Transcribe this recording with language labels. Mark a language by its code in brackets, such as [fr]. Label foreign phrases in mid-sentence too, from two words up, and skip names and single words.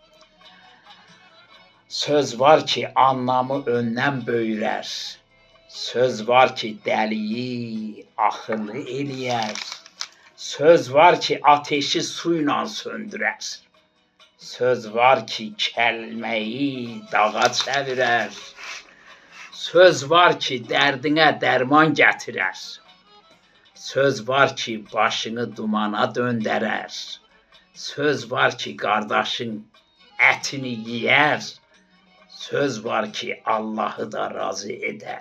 [tr] Söz var ki anlamı önden böyrer. Söz var ki deliyi akıllı eliyer. Söz var ki ateşi suyla söndürer. Söz var ki kelimeyi dağa çevirer. [az] Söz var ki dərdinə dərman gətirər. Söz var ki başını dumana döndərər. Söz var ki qardaşın ətini yeyər. Söz var ki Allahı da razı edər.